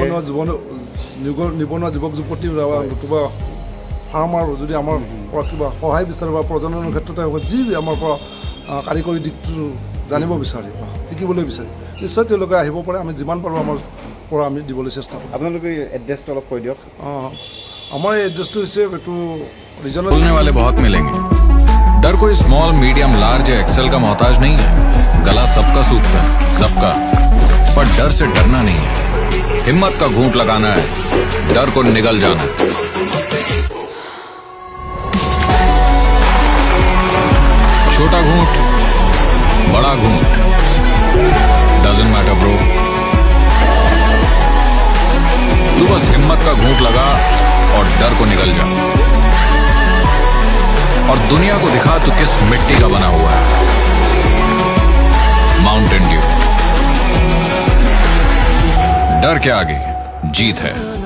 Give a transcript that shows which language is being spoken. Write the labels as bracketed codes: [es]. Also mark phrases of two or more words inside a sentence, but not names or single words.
[as] নিবনুৱা যুৱক যুৱতী নতুবা ফাৰ্মাৰ যদি আমাৰ পৰা কিবা সহায় বিচাৰে বা প্ৰজননৰ ক্ষেত্ৰতে হওক যি আমাৰ পৰা কাৰিকৰী দিশটো জানিব বিচাৰে বা শিকিবলৈ বিচাৰে নিশ্চয় তেওঁলোকে আহিব পাৰে আমি যিমান পাৰোঁ আমাৰ পৰা আমি দিবলৈ চেষ্টা কৰোঁ আপোনালোকে এড্ৰেছটো অলপ কৈ দিয়ক আমাৰ এই এড্ৰেছটো হৈছে এইটো रीजनल [hi] बोलने वाले बहुत मिलेंगे डर कोई [en] small medium large [hi] या एक्सेल का मोहताज नहीं है गला सबका सूखता है सबका पर डर से डरना नहीं है हिम्मत का घूंट लगाना है डर को निगल जाना है छोटा घूंट बड़ा घूंट [en] doesn't matter bro [hi] तू बस हिम्मत का घूंट लगा और डर को निगल जा और दुनिया को दिखा तू किस मिट्टी का बना हुआ है माउंटेन ड्यू डर के आगे जीत है